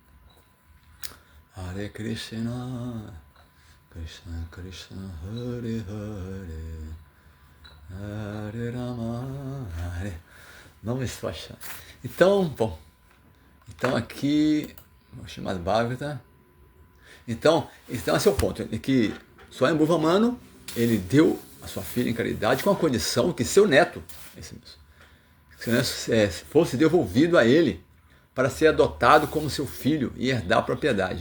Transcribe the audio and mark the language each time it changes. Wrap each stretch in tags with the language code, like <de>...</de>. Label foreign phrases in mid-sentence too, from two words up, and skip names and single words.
<sa>हरे कृष्ण, कृष्ण कृष्ण, हरे हरे, हरे राम, हरे...</sa> <pt>Não me estou achando. Então, bom. Então aqui, o Srimad Bhagavata. Então esse é o ponto. É que Swayambhuva Manu, ele deu a sua filha em caridade com a condição que seu neto, fosse devolvido a ele para ser adotado como seu filho e herdar a propriedade.</pt>